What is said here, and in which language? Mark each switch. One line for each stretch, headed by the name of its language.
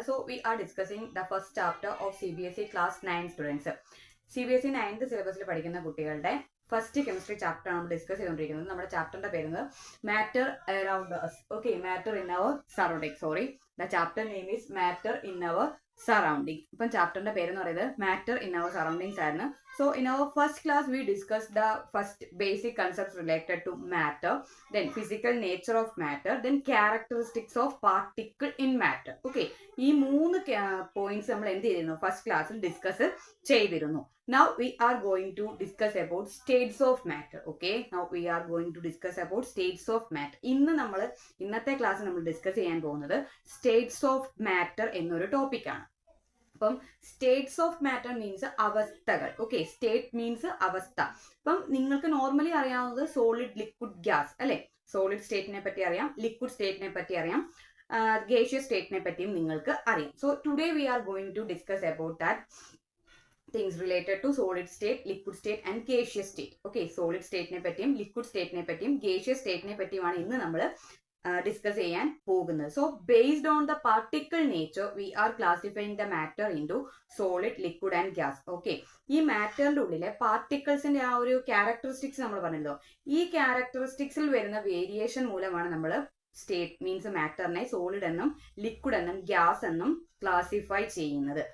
English: So we are discussing the first chapter of CBSE class 9 students.
Malayalam: CBSE 9th സിലബസിൽ പഠിക്കുന്ന കുട്ടികളുടെ first chemistry chapter ആണ് നമ്മൾ discuss ചെയ്തുകൊണ്ടിരിക്കുന്നത്. നമ്മുടെ ചാപ്റ്ററിന്റെ പേര് matter around us.
English: Okay, matter in our surrounding. Sorry, the chapter name is matter in our surrounding.
Malayalam: ഇപ്പം ചാപ്റ്ററിന്റെ പേര് എന്ന് പറയുന്നത് മാറ്റർ ഇൻ അവർ സറൗണ്ടിങ്സ് ആയിരുന്നു.
English: So in our first class we discussed the first basic concepts related to matter, then physical nature of matter, then characteristics of particle in matter.
Malayalam: Okay, ഈ മൂന്ന് points നമ്മൾ എന്ത് ചെയ്തിരുന്നു first ക്ലാസ്സിൽ discuss ചെയ്തിരുന്നു.
English: Now we are going to discuss about states of matter. Okay, now we are going to discuss about states of matter.
Malayalam: ഇന്നത്തെ class നമ്മൾ discuss ചെയ്യാൻ പോകുന്നത് സ്റ്റേറ്റ്സ് ഓഫ് മാറ്റർ എന്നൊരു ടോപ്പിക് ആണ്. അപ്പം സ്റ്റേറ്റ്സ് ഓഫ് മാറ്റർ മീൻസ് അവസ്ഥകൾ. Okay, state means അവസ്ഥ. അപ്പം നിങ്ങൾക്ക് നോർമലി അറിയാവുന്നത് സോളിഡ്, ലിക്വിഡ്, ഗ്യാസ് അല്ലെ. സോളിഡ് സ്റ്റേറ്റിനെ പറ്റി അറിയാം, ലിക്വിഡ് സ്റ്റേറ്റിനെ പറ്റി അറിയാം, ഗേഷ്യസ് സ്റ്റേറ്റിനെ പറ്റിയും നിങ്ങൾക്ക് അറിയാം.
English: So today we are going to discuss about that things related to solid state, liquid state and gaseous state.
Malayalam: Okay, solid state ne pattiyum, liquid state ne pattiyum, gaseous state ne pattiyuമാണ് ഇന്ന് നമ്മൾ discuss ചെയ്യാൻ പോകുന്നത്.
English: So based on the particle nature we are classifying the matter into solid, liquid and gas.
Malayalam: Okay, ഈ മാറ്ററിന്റെ ഉള്ളിലെ പാർട്ടിക്കിൾസിന്റെ ആ ഒരു characteristics നമ്മൾ പറഞ്ഞല്ലോ, ഈ ക്യാരക്ടറിസ്റ്റിക്സിൽ വരുന്ന വേരിയേഷൻ മൂലമാണ് നമ്മൾ സ്റ്റേറ്റ് മീൻസ് മാറ്ററിനെ സോളിഡ് എന്നും ലിക്വിഡ് എന്നും ഗ്യാസ് എന്നും ക്ലാസിഫൈ ചെയ്യുന്നത്.